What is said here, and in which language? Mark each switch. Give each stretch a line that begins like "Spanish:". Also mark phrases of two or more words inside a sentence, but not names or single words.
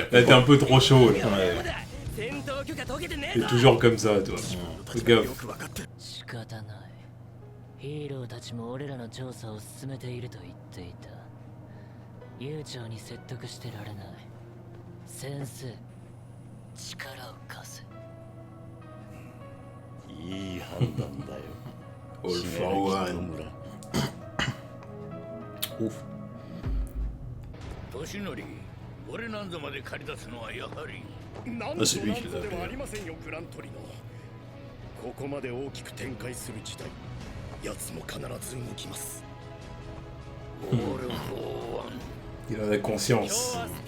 French: Là t'es un peu trop chaud là. T'es toujours comme ça toi. Fais gaffe.
Japanese: ヒーローたちも俺らの調査を進めていると言っていた。悠長に説得してられない。先生、力を貸せ。いい判断だよ。
English: All for one.
French: Ouf.
Japanese: 年寄り、俺なんぞまで借り出すのはやはり。
French: Ah, c'est lui qui les a fait.
Japanese: ここまで大きく展開する時代。奴も必ず動きます。
French: Il en a conscience.